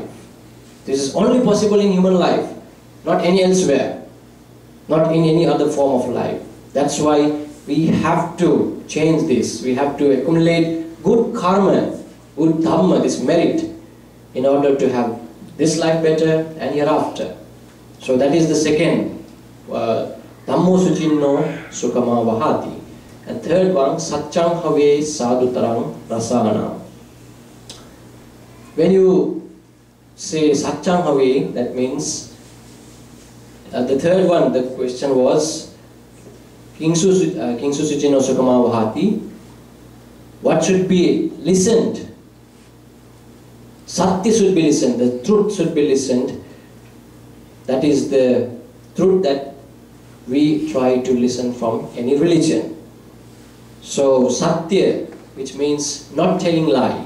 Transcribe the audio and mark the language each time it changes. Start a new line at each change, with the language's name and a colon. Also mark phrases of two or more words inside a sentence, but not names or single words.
English: This is only possible in human life, not any elsewhere, not in any other form of life. That's why we have to change this. We have to accumulate good karma, good dhamma, this merit, in order to have this life better and hereafter. So that is the second,
Pali: dhammo suchinno sukama vahati.
English: And third one,
Pali: satchang have sadhutarang rasana.
English: When you say
Pali: satchang have,
English: that means, the third one, the question was,
Pali: Kingsu suchinno sukama vahati,
English: what should be listened? Satya should be listened, the truth should be listened. That is the truth that we try to listen from any religion. So Satya, which means not telling lie.